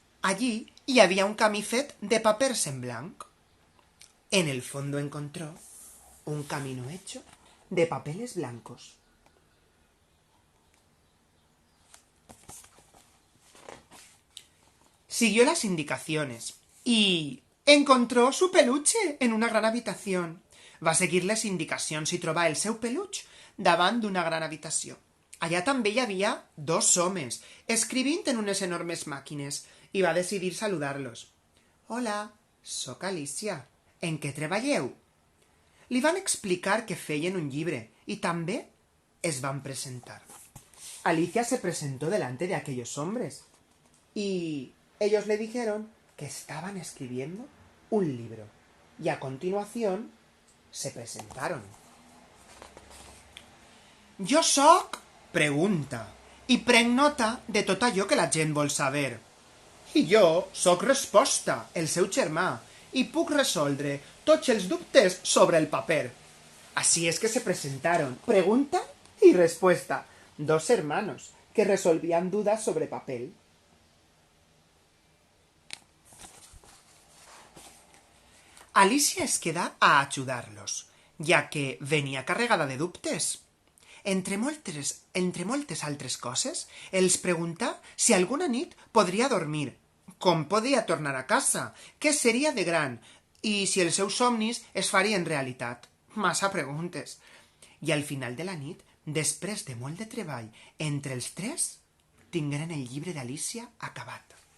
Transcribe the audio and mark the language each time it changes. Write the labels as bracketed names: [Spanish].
[Catalan] Allí hi havia un camí fet de papers en blanc. [Spanish] En el fondo encontró un camino hecho de papeles blancos. Siguió las indicaciones y encontró su peluche en una gran habitación. [Catalan] Va seguir les indicacions i trobar el seu peluix davant d'una gran habitació. Allà també hi havia 2 homes, escrivint en unes enormes màquines, i va decidir saludar-los. «Hola, sóc Alicia. En què treballeu?» Li van explicar que feien un llibre y també es van presentar. [Spanish] Alicia se presentó delante de aquellos hombres y ellos le dijeron que estaban escribiendo un libro y a continuación se presentaron. [Catalan] «Jo sóc», pregunta, i prenc nota de tot allò que la gent vol saber. «I jo sóc Resposta, el seu germà, y puc resoldre tots els dubtes sobre el paper». [Spanish] Así es que se presentaron, pregunta y respuesta, 2 hermanos que resolvían dudas sobre papel. [Catalan] Alicia es queda a ayudarlos, ja que venia carregada de dubtes. Entre moltes altres coses, els pregunta si alguna nit podria dormir, com podia tornar a casa, què seria de gran i si els seus somnis es farien realitat. Massa preguntes. I al final de la nit, després de molt de treball entre els 3, tingueren el llibre d'Alicia acabat.